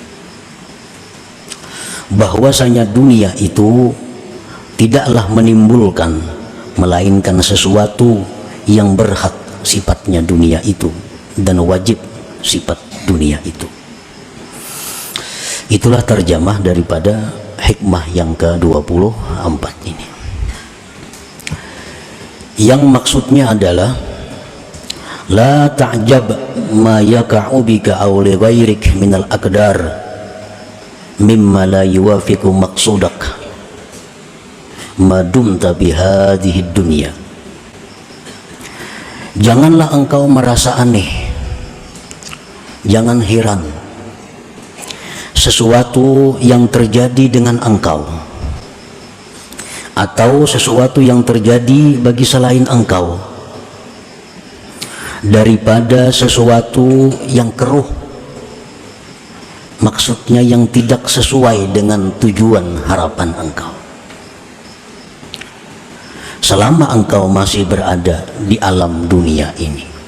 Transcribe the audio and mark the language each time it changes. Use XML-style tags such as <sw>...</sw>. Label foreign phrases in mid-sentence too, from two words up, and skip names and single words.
<id>Bahwasanya dunia itu tidaklah menimbulkan melainkan sesuatu yang berhak sifatnya dunia itu dan wajib sifat dunia itu. Itulah terjemah daripada hikmah yang ke-24 ini, yang maksudnya adalah</id> <ar>لا تعجب ما يقع بك أو لغيرك من الأقدار مما لا يوافق مقصودك ما دمت بهذه الدنيا.</ar> <id>Janganlah engkau merasa aneh, jangan heran sesuatu yang terjadi dengan engkau atau sesuatu yang terjadi bagi selain engkau daripada sesuatu yang keruh, maksudnya yang tidak sesuai dengan tujuan harapan engkau selama engkau masih berada di alam dunia ini.</id>